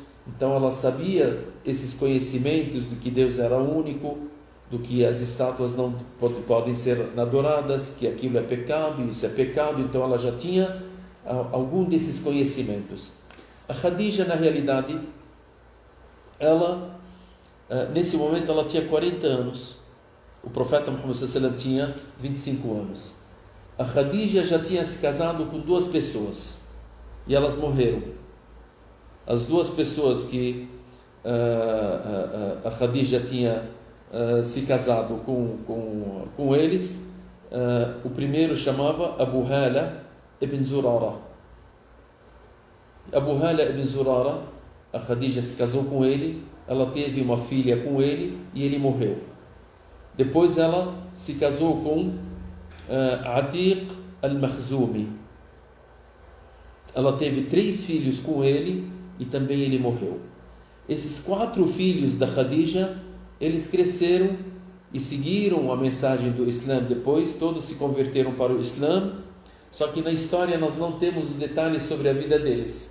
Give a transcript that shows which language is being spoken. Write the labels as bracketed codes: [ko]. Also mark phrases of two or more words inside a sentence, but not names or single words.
[pt] Então ela sabia esses conhecimentos de que Deus era único, do que as estátuas não podem ser adoradas, que aquilo é pecado, isso é pecado. Então ela já tinha algum desses conhecimentos. A Khadija, na realidade, ela, nesse momento, ela tinha 40 anos. O profeta Muhammad [ar] صلى الله عليه وسلم [pt] tinha 25 anos. A Khadija já tinha se casado com 2 pessoas e elas morreram. As 2 pessoas que a Khadija tinha se casado com eles, o primeiro chamava Abu Hala ibn Zurara. Abu Hala ibn Zurara, a Khadija se casou com ele, ela teve uma filha com ele e ele morreu. Depois ela se casou com Atiq al-Makhzumi. Ela teve 3 filhos com ele e também ele morreu. Esses 4 filhos da Khadija, eles cresceram e seguiram a mensagem do Islã. Depois todos se converteram para o Islã. Só que na história nós não temos os detalhes sobre a vida deles.